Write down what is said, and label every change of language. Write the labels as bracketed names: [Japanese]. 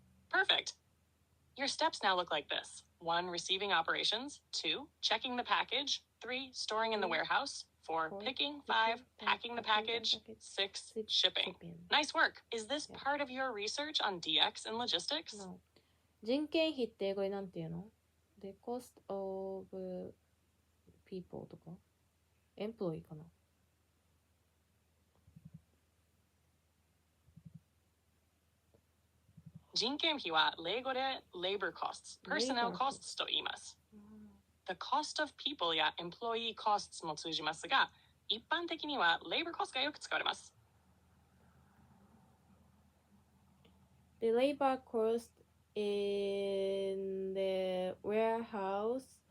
[English] Perfect. Your steps now look like this. 1. Receiving operations. 2. Checking the package. 3. Storing in the warehouse. 4. Picking. 5. Packing the package. 6. Shipping. Nice work. Is this part of your research on DX and logistics? No. [Japanese] 人件費って英語でなんて言うの？ [English] The cost of people [Japanese] とか [English] employee [Japanese] かな？人件費は英語で [English] labor costs, personnel costs [Japanese] と言います。 [English] The cost of people [Japanese] や [English] employee costs [Japanese] も通じますが、一般的には [English] labor cost [Japanese] がよく使われます。 [English] The labor cost in the warehouse,